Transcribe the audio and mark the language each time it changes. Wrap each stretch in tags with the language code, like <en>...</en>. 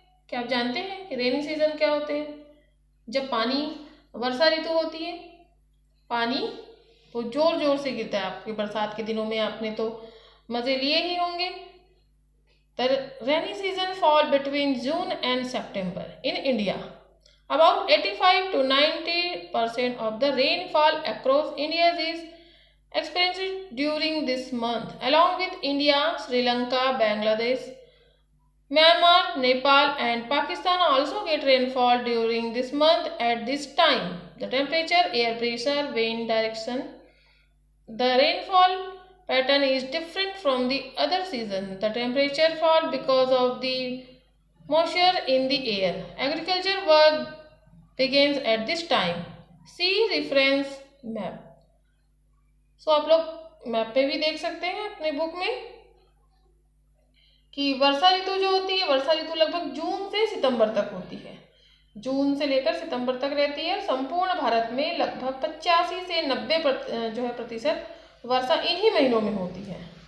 <hi>क्या आप जानते हैं कि रेनी सीजन क्या होते हैं? जब पानी, वर्षा ऋतु होती है, पानी तो जोर जोर से गिरता है। आपके बरसात के दिनों में आपने तो मजे लिए ही होंगे।</hi> <en>The rainy season fall between June and September in India. About 85 to 90% of the rainfall across India is experienced during this month, along with India, Sri Lanka, Bangladesh, Myanmar, Nepal, and Pakistan also get rainfall during this month at this time. The temperature, air pressure, wind direction, the rainfall pattern is different from the other season. The temperature fall because of the moisture in the air. Agriculture work begins at this time. See reference map.</en> <hi>सो आप लोग map पे भी देख सकते हैं अपने book में कि वर्षा ऋतु जो होती है, वर्षा ऋतु लगभग जून से सितंबर तक होती है। जून से लेकर सितंबर तक रहती है। संपूर्ण भारत में लगभग 85 से 90 प्रतिशत वर्षा इन्हीं महीनों में होती है।</hi>